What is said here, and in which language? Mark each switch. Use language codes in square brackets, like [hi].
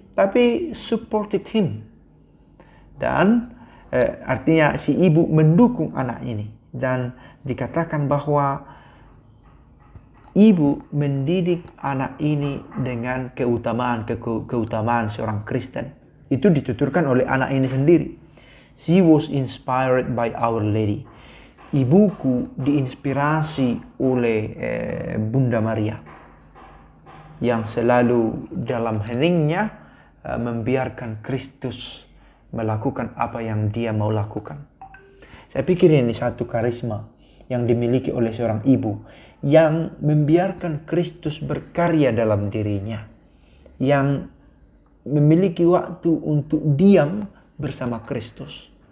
[id] Tapi [en] supported him. [id] Dan artinya si ibu mendukung anak ini, dan dikatakan bahwa ibu mendidik anak ini dengan keutamaan seorang Kristen. Itu dituturkan oleh anak ini sendiri. [en] She was inspired by Our Lady. [id] Ibuku diinspirasi oleh Bunda Maria, yang selalu dalam heningnya membiarkan Kristus melakukan apa yang dia mau lakukan. Saya pikir ini satu karisma yang dimiliki oleh seorang ibu, yang membiarkan Kristus berkarya dalam dirinya, yang memiliki waktu untuk diam bersama Kristus.